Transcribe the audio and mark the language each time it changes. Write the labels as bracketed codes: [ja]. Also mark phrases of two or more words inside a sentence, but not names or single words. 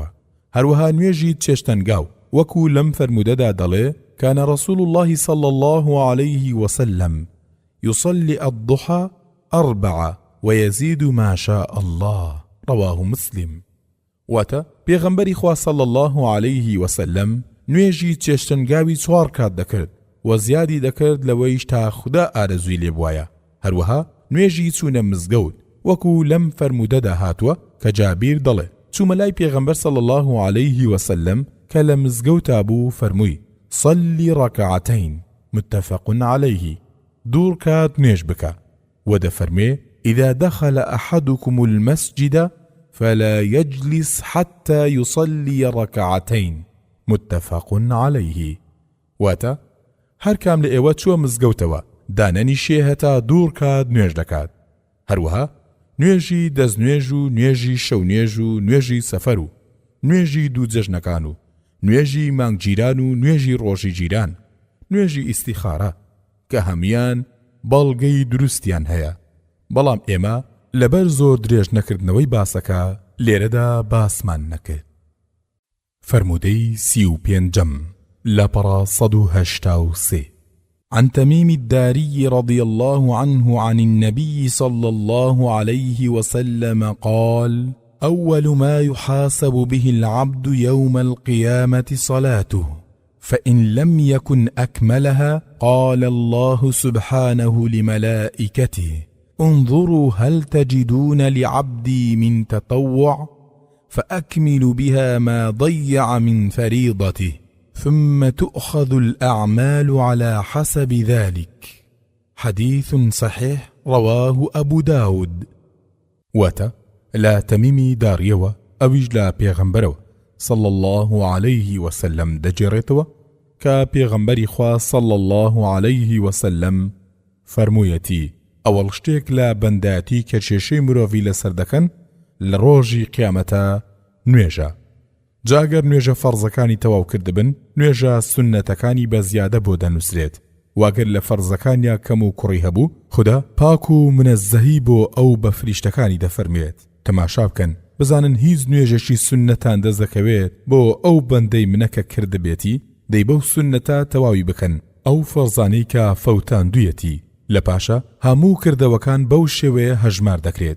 [ckb] هەروەها نوێژی چێشتەنگاو وەکو لەم فەرمودەدا دەڵێ [ar] كان رسول الله صلى الله عليه وسلم يصلي الضحى 4 ويزيد ما شاء الله رواه مسلم. [ckb] واتە پێغەمبەری خوا [ar] صلی الله عليه وسلم [ckb] نوێژی چێشتەنگاوی 4 کات دەکرد و زیادی دەکرد لەوەیش تا خوددا ئارەزووی لێ بوایە. هەروەها نوێژی چوونە مزگەوت وەکو لەم فەرمودەدا هاتووە کە جابیر دەڵێ چوومە لای پێغەمبەر [ar] صلی الله عليه وسلم [ckb] کە لە مزگەوتا بوو فەرمووی [ar] صلی ڕەکعەتەین متفق عليه، [ckb] 2 کات نوێژ بکە و دەفەرمێ [ar] إذا دخل أحدكم المسجد فلا يجلس حتى يصلي ركعتين متفق عليه. [ckb] واتە هەر کام لە ئێوە چووە مزگەوتەوە دانەنیشێ هەتا 2 کات نوێژ دەکات. هەروەها نوێژی دەستنوێژ و نوێژی شەونێژ و نوێژی سەفەر و نوێژی دوو جەژنەکان و نوێژی مانگگیران و نوێژی ڕۆژی جیران، نوێژی ئیستیخارە کە هەمیان بەڵگەی دروستیان هەیە، بەڵام ئێمە لەبەر زۆر درێژ نەکردنەوەی باسەکە لێرەدا باسمان نەکرد. فەرمودەی 35 لەپەڕە 183 [ar] عن تميم الداري رضي الله عنه عن النبي صلى الله عليه وسلم قال أول ما يحاسب به العبد يوم القيامة صلاته، فإن لم يكن أكملها قال الله سبحانه لملائكته انظروا هل تجدون لعبدي من تطوع فأكمل بها ما ضيع من فريضته ثم تؤخذ الأعمال على حسب ذلك. حديث صحيح رواه أبو داود. [ckb] واتە لا تەمیمی داریەوە ئەویش لا پێغەمبەرەوە [ar] صلى الله عليه وسلم [ckb] دەجێڕێتەوە کە پێغەمبەری خوا [ar] صلى الله عليه وسلم [ckb] فەرموویەتی ئەوەڵ شتێک لە بەندەتی کە کێشەی مرۆڤی لەسەر دەکەن لە ڕۆژی قیامەتە نوێژە. جاگەر نوێژە فەرزەکانی تەواو کردبن نوێژە سنەتەکانی بە زیادە بۆ دەنووسرێت، واگەر لە فەرزەکانیا کەم و کوڕی هەبوو خوددا پاک و منەزەهی بۆ ئەو بە فریشتەکانی دەفەرمێت تەماشا بکەن بزانن هیچ نوێژەشی سنەتان دەست دەکەوێت بۆ ئەو بەندەی منەکە کردبێتی دەی بەو سنەتە تەواوی بکەن ئەو فەرزانەی کە فەوتان دوویەتی لە پاشە هەموو کردەوەکان بەو شێوەیە هەژمار دەکرێت.